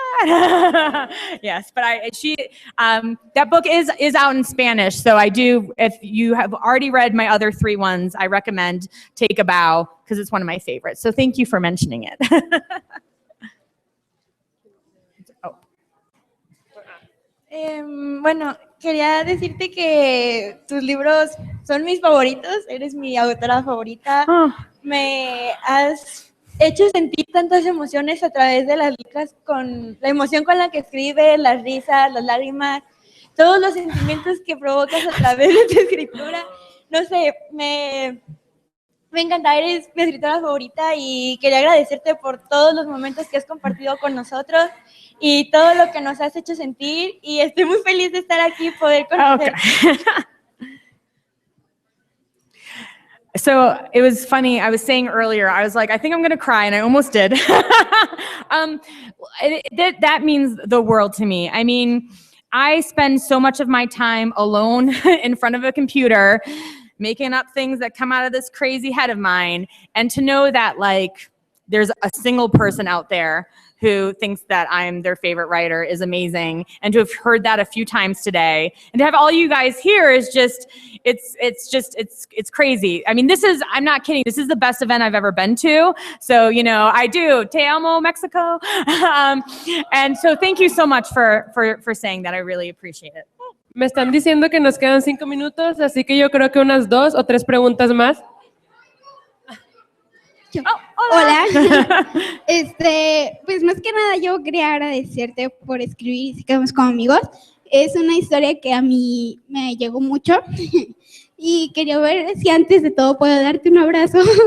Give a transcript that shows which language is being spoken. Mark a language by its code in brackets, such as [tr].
[en] Yes, but that book is out in Spanish, so I do, if you have already read my other 3 ones, I recommend Take a Bow, because it's one of my favorites. So thank you for mentioning it. [es] Bueno, quería decirte que tus libros son mis favoritos, eres mi autora favorita. Me has hecho sentir tantas emociones a través de las letras, con la emoción con la que escribes, las risas, las lágrimas, todos los sentimientos que provocas a través de tu escritura. No sé, me encanta, eres mi escritora favorita y quería agradecerte por todos los momentos que has compartido con nosotros y todo lo que nos has hecho sentir, y estoy muy feliz de estar aquí y poder conocerte. [en] Okay. So it was funny, I was saying earlier, I was like, I think I'm gonna cry, and I almost did. That means the world to me. I mean, I spend so much of my time alone in front of a computer, making up things that come out of this crazy head of mine, and to know that like there's a single person out there who thinks that I'm their favorite writer is amazing, and to have heard that a few times today, and to have all you guys here is just, it's crazy. I mean, I'm not kidding, this is the best event I've ever been to. So, you know, I do, te amo, Mexico. And so thank you so much for saying that, I really appreciate it. [es] Me están diciendo que nos quedan 5 minutos, así que yo creo que unas 2 o 3 preguntas más. Hola. Pues más que nada yo quería agradecerte por escribir Si quedamos como amigos. Es una historia que a mí me llegó mucho y quería ver si antes de todo puedo darte un abrazo.